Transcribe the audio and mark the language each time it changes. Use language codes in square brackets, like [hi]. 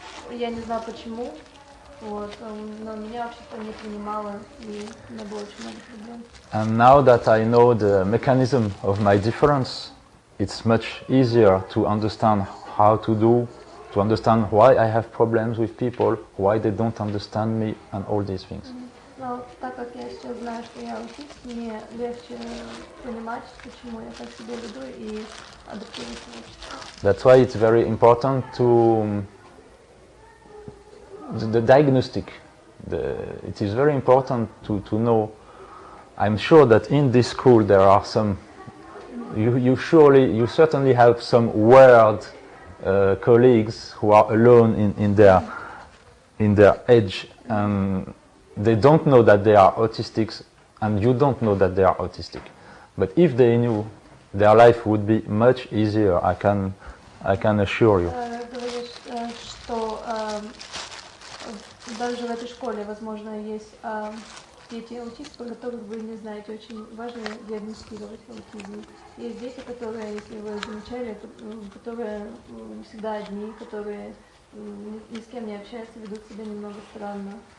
[ru] Я не знал почему. Вот, но меня общество не принимало, и у меня было очень много проблем. [en] And now that I know the mechanism of my difference, it's much easier to understand how to understand why I have problems with people, why they don't understand me, and all these things. [ru] Но так как я сейчас знаю, что я аутист, мне легче понимать, почему я так себя веду, и адаптироваться в общество. [en] That's why it's very important to the diagnostic. It is very important to know. I'm sure that in this school there are some. You certainly have some weird colleagues who are alone in their age, and they don't know that they are autistics, and you don't know that they are autistic. But if they knew, their life would be much easier. I can assure you. [ru] Говоришь, что даже в этой школе, возможно, есть дети аутисты, про которых вы не знаете. Очень важно диагностировать аутизм. Есть дети, которые, если вы замечали, которые всегда одни, которые ни с кем не общаются, ведут себя немного странно.